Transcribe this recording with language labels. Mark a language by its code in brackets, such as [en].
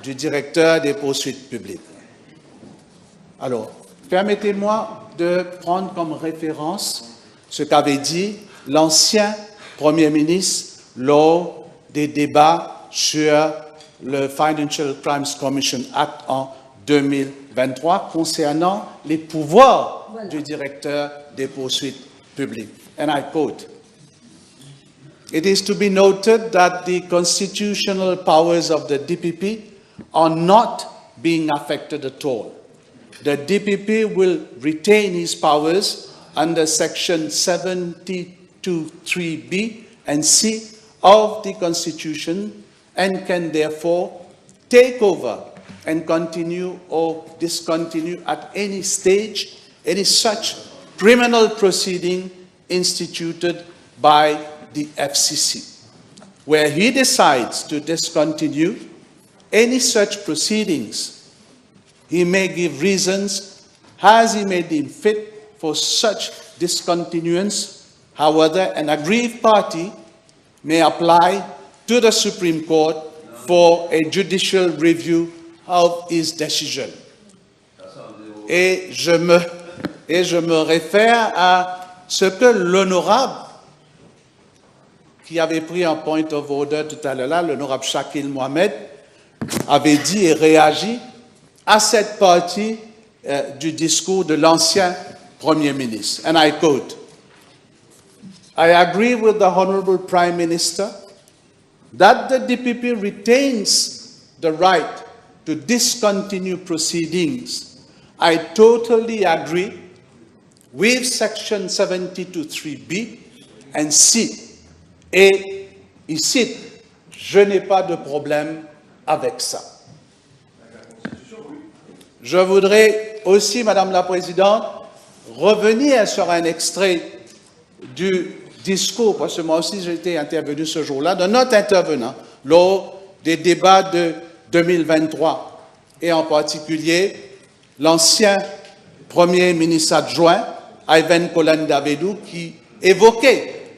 [fr] du directeur des poursuites publiques. Alors, permettez-moi de prendre comme référence ce qu'avait dit l'ancien Premier ministre lors des débats sur le Financial Crimes Commission Act en 2023 concernant les pouvoirs Voilà. du directeur des poursuites publiques. [en] And I quote, "It is to be noted that the constitutional powers of the DPP are not being affected at all. The DPP will retain his powers under Section 72(3)(b) and C of the Constitution and can therefore take over and continue or discontinue at any stage any such criminal proceeding instituted by the FCC. Where he decides to discontinue any such proceedings, he may give reasons as he may deem fit for such discontinuance. However, an aggrieved party may apply to the Supreme Court for a judicial review of his decision." [fr] Et je me réfère à ce que l'honorable qui avait pris un point of order tout à l'heure, l'honorable Shakil Mohamed, avait dit et réagi à cette partie du discours de l'ancien Premier ministre. [en] And I quote, "I agree with the Honorable Prime Minister that the DPP retains the right to discontinue proceedings. I totally agree with Section 72(3)(b) and C. [fr] Et il cite je n'ai pas de problème avec ça. Je voudrais aussi, Madame la Présidente, revenir sur un extrait du discours, parce que moi aussi j'ai été intervenu ce jour-là, de notre intervenant lors des débats de 2023, et en particulier l'ancien Premier ministre adjoint, Ivan Kolan-Davidou, qui évoquait